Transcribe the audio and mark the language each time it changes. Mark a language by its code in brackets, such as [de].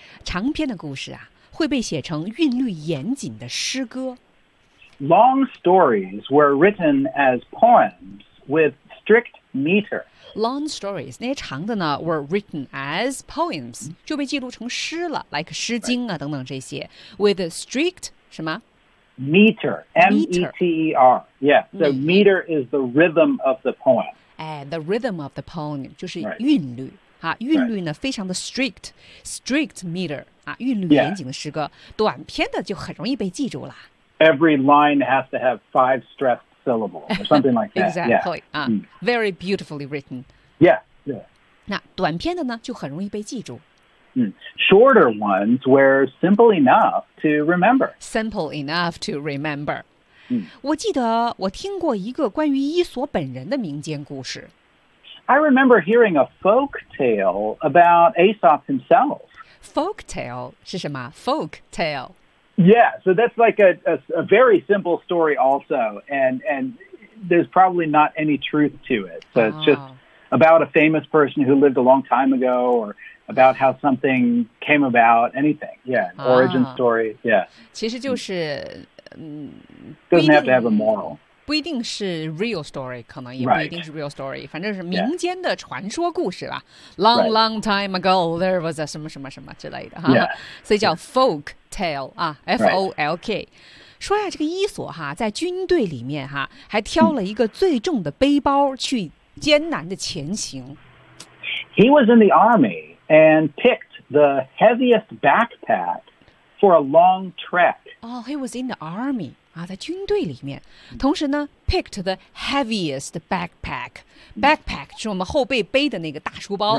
[zh] 长篇的故事啊会被写成韵律严谨的诗歌。 [en] Long stories were written as poems with strict meter. Long stories, [zh] 那些长的呢 [en] were written as poems, [zh] 就被记录成诗了 like 诗经啊、 [en] right. [zh] 等等这些 [en] with a strict, [zh] 什么 [en] Meter, M-E-T-E-R, yeah, so meter is the rhythm of the poem. The rhythm of the poem, [zh] 就是韵律、 [en] right. [zh] 啊、韵律呢非常的 [en] strict, strict meter,、 [zh] 啊、韵律严谨的诗歌、 [en] yeah. [zh] 短篇的就很容易被记住了。 [en] Every line has to have 5 stressed syllables or something like that. exactly. Yeah.、 Very beautifully written. Yeah. Yeah. [zh] 那短篇的呢就很容易被记住。 [en] Shorter ones were simple enough to remember. Simple enough to remember.、嗯、 [zh] 我记得我听过一个关于伊索本人的民间故事。 [en] I remember hearing a folk tale about Aesop himself. Folk tale [zh] 是什么 [en] ?Folk tale. Yeah, so that's like a very simple story also, and there's probably not any truth to it. So it's just about a famous person who lived a long time ago, or about how something came about, anything. Yeah, an origin story, yeah. [zh] 其实就是、 [en] Doesn't have to have a moral. [zh] 不一定是 [en] real story, [zh] 可能也不一定是 real story, 反正是民间的传说故事吧。 [en] Long, long time ago, there was a [zh] 什么什么什么之类的。 [en] Yeah. [zh] 所以叫 [en] folk. Tale [zh] 啊 ，folk，、 [en] right. [zh] 说呀，这个伊索哈在军队里面哈，还挑了一个最重的背包去艰难的前行。 [en] He was in the army and picked the heaviest backpack for a long trek. Oh, he was in the army. [zh] 啊，在军队里面，同时呢 [en] picked the heaviest backpack. [zh] Backpack 是我们后背背的那个大书包、